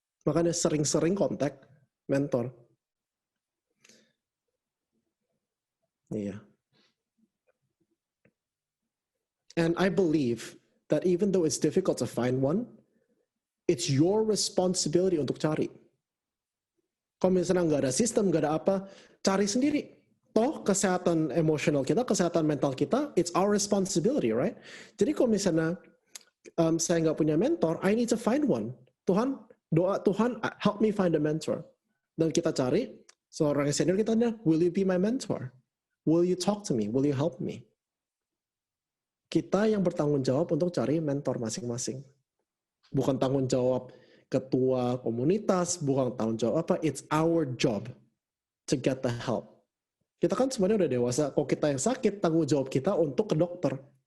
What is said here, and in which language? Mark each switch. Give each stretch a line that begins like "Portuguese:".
Indonesian: Makanya sering-sering kontak mentor. Iya.
English: And I believe that even though it's difficult to find one, it's your responsibility
Indonesian: untuk cari. Kalau misalnya nggak ada sistem, nggak ada apa, cari sendiri. Toh kesehatan emosional kita, kesehatan mental kita,
English: it's our responsibility, right?
Indonesian: Jadi kalau misalnya saya nggak punya mentor,
English: I need to find one.
Indonesian: Tuhan, doa Tuhan,
English: help me find a mentor.
Indonesian: Dan kita cari, seorang senior kita tanya,
English: will you be my mentor? Will you talk to me? Will you help me?
Indonesian: Kita yang bertanggung jawab untuk cari mentor masing-masing. Bukan tanggung jawab ketua komunitas, bukan tanggung jawab apa,
English: it's our job to get the help.
Indonesian: Kita kan sebenarnya udah dewasa, kalau kita yang sakit, tanggung jawab kita untuk ke dokter.